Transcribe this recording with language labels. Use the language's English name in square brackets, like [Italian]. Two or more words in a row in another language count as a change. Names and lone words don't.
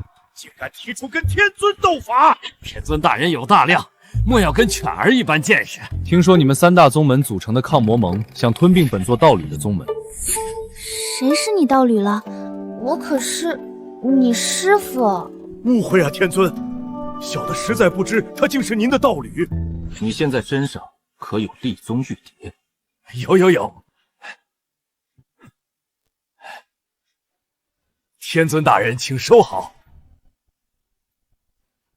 [Chinese] 竟敢提出跟天尊鬥法！天尊大人有大量，莫要跟犬兒一般見識。聽說你們3大宗門組成的抗魔盟想吞併本座道侶的宗門。誰是你道侶了？我可是你師父。誤會啊，天尊，小的實在不知他竟是您的道侶。你現在身上可有立宗玉牒？有。天尊大人，請收好。